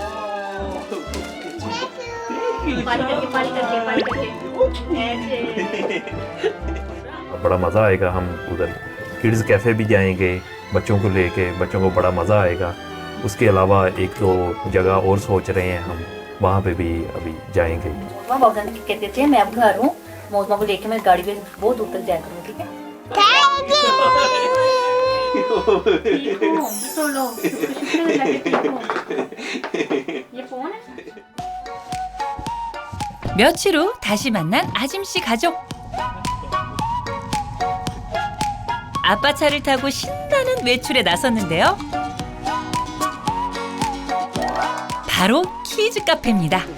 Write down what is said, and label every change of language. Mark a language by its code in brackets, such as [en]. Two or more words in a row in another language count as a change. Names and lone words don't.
[hi] बड़ा मज़ा आएगा। हम उधर किड्स कैफ़े भी जाएंगे, बच्चों को लेके, बच्चों को बड़ा मज़ा आएगा। उसके अलावा एक दो जगह और सोच रहे हैं हम, वहाँ पे भी अभी जाएंगे। बाबा कहते थे मैं अब घर हूँ, मौसमा को लेके मैं गाड़ी पे बहुत दूर तक जाया करूँ, ठीक है? ये फोन है? [ko] 며칠 후 다시 만난 아짐씨 가족. 아빠 차를 타고 신나는 외출에 나섰는데요. 바로 키즈 카페입니다.